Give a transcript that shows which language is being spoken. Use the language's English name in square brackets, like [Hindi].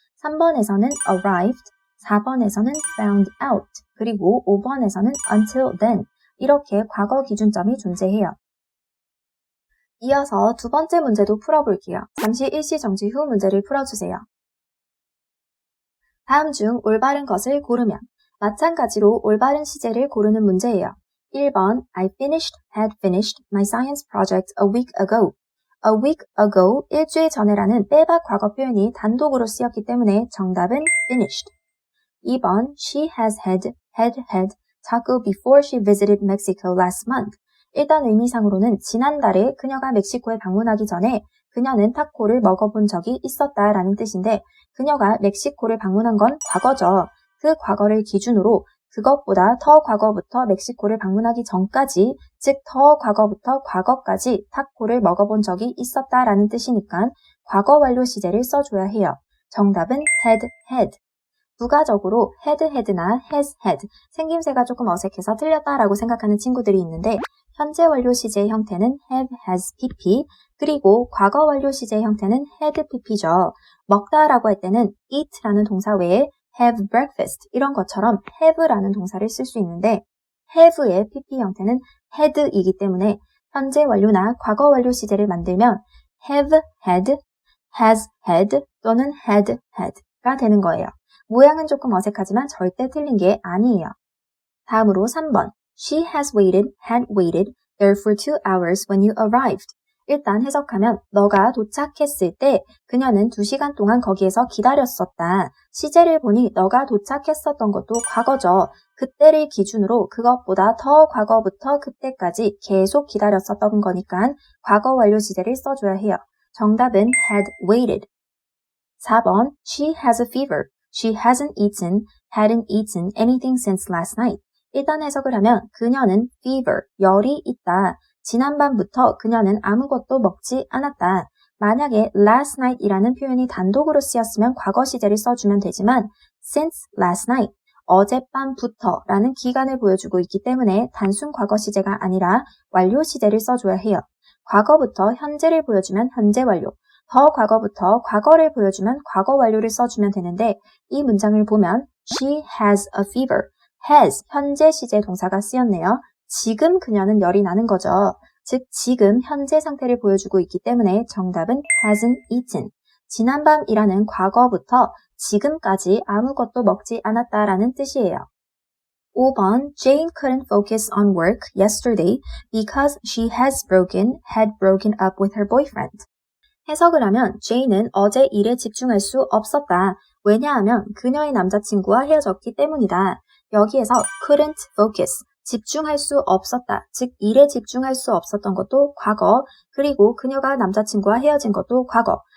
[Korean] 3번에서는 arrived, 4번에서는 found out, 그리고 5번에서는 until then 이렇게 과거 기준점이 존재해요. 이어서 두 번째 문제도 풀어볼게요. 잠시 일시정지 후 문제를 풀어주세요. 다음 중 올바른 것을 고르면 마찬가지로 올바른 시제를 고르는 문제예요. [English] 1번 I had finished my science project a week ago. A week ago, [Korean] 일주일 전에라는 빼박 과거 표현이 단독으로 쓰였기 때문에 정답은 finished. [English] 2번 She has had taco before she visited Mexico last month. [Korean] 일단 의미상으로는 지난달에 그녀가 멕시코에 방문하기 전에 그녀는 타코를 먹어본 적이 있었다라는 뜻인데 그녀가 멕시코를 방문한 건 과거죠. 그 과거를 기준으로 그것보다 더 과거부터 멕시코를 방문하기 전까지, 즉 더 과거부터 과거까지 타코를 먹어본 적이 있었다라는 뜻이니까 과거 완료 시제를 써줘야 해요. 정답은 had. 부가적으로 had나 has had, 생김새가 조금 어색해서 틀렸다라고 생각하는 친구들이 있는데 현재 완료 시제의 형태는 have, has, pp, 그리고 과거 완료 시제의 형태는 had, pp죠. 먹다라고 할 때는 eat라는 동사 외에 [English] have breakfast [Korean] 이런 것처럼 have라는 동사를 쓸 수 있는데 have의 pp 형태는 had이기 때문에 현재 완료나 과거 완료 시제를 만들면 have had, has had 또는 had had가 되는 거예요. 모양은 조금 어색하지만 절대 틀린 게 아니에요. [English] 다음으로 3번 She had waited there for 2 hours when you arrived. [Korean] 일단 해석하면 너가 도착했을 때 그녀는 2시간 동안 거기에서 기다렸었다. 시제를 보니 너가 도착했었던 것도 과거죠. 그때를 기준으로 그것보다 더 과거부터 그때까지 계속 기다렸었던 거니까 과거 완료 시제를 써줘야 해요. 정답은 had waited. [English] 4번 She has a fever. She hadn't eaten anything since last night. [Korean] 일단 해석을 하면 그녀는 fever, 열이 있다. 지난밤부터 그녀는 아무것도 먹지 않았다. 만약에 last night이라는 표현이 단독으로 쓰였으면 과거 시제를 써주면 되지만 [English] since last night, [Korean] 어젯밤부터 라는 기간을 보여주고 있기 때문에 단순 과거 시제가 아니라 완료 시제를 써줘야 해요. 과거부터 현재를 보여주면 현재 완료, 더 과거부터 과거를 보여주면 과거 완료를 써주면 되는데 이 문장을 보면 [English] She has a fever. [Korean] has, 현재 시제 동사가 쓰였네요. 지금 그녀는 열이 나는 거죠. 즉 지금 현재 상태를 보여주고 있기 때문에 정답은 hasn't eaten. 지난밤이라는 과거부터 지금까지 아무것도 먹지 않았다라는 뜻이에요. [English] 5번 Jane couldn't focus on work yesterday because she had broken up with her boyfriend. [Korean] 해석을 하면 Jane은 어제 일에 집중할 수 없었다. 왜냐하면 그녀의 남자친구와 헤어졌기 때문이다. 여기에서 [English] couldn't focus, [Korean] 집중할 수 없었다. 즉 일에 집중할 수 없었던 것도 과거, 그리고 그녀가 남자친구와 헤어진 것도 과거.